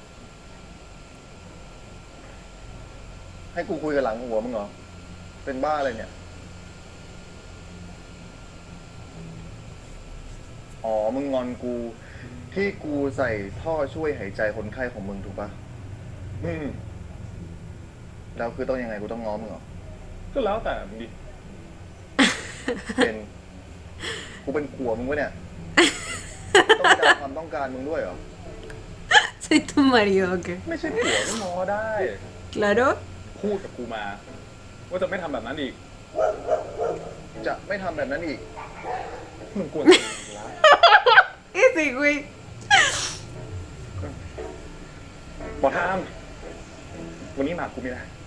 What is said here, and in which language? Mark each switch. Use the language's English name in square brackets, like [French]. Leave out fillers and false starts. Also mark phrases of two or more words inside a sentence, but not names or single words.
[Thai] ให้กูคุยกับหลังหัวมึงเหรอ เป็นบ้าอะไรเนี่ย อ๋อ มึงงอนกูที่กูใส่ท่อช่วยหายใจคนไข้ของมึงถูกปะ อืม แล้วคือต้องยังไงกูต้องง้อมึงเหรอ ก็แล้วแต่มึงดิ เป็นกูเป็นผัวมึงวะเนี่ย ต้องการความต้องการมึงด้วยเหรอ [Spanish] Soy tu marido, ¿o qué? [Thai] ไม่ใช่ผัวก็ง้อได้ [Spanish] Claro. [Thai] พูดกับกูมา ว่าจะไม่ทำแบบนั้นอีก จะไม่ทำแบบนั้นอีก มึงกวนตีนกูละ [Spanish] Ese güey. [Thai] บอกทามวันนี้หมากกูมีอะไร